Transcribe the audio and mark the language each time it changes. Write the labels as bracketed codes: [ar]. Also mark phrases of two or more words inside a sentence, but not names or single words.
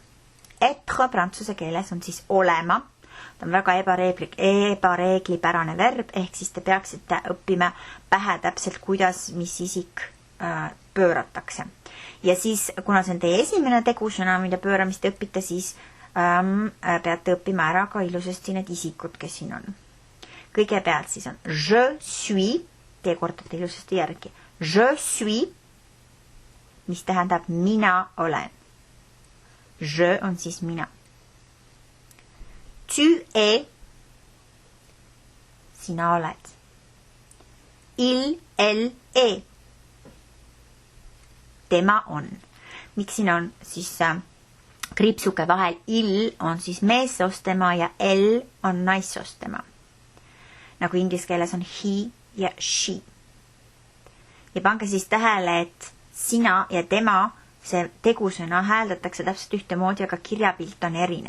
[et] Être prantsuse keeles on siis olema. Ta on väga ebareeglipärane verb, ehk siis te peaksite õppima pähe täpselt, kuidas, mis isik pööratakse. Ja siis, kuna see on teie esimene tegusõna, mida pööramist õpite, siis peate õppima ära ka ilusasti need isikud, kes siin on. Kõigepealt siis on [fr] je suis, [et] te kordate ilusasti järgi. [fr] Je suis, [et] mis tähendab mina olen. Je on siis mina. [fr] Tu es, [et] sina oled. [fr] Il, elle, est. [et] Tema on. Miks siin on siis kriipsuke vahel? Il on siis meessostema ja elle on naissostema. Nagu inglise keeles on he ja she. Ja pange siis tähele, et sina ja tema, see tegusõna hääldatakse täpselt ühtemoodi, aga kirjapilt on erinev.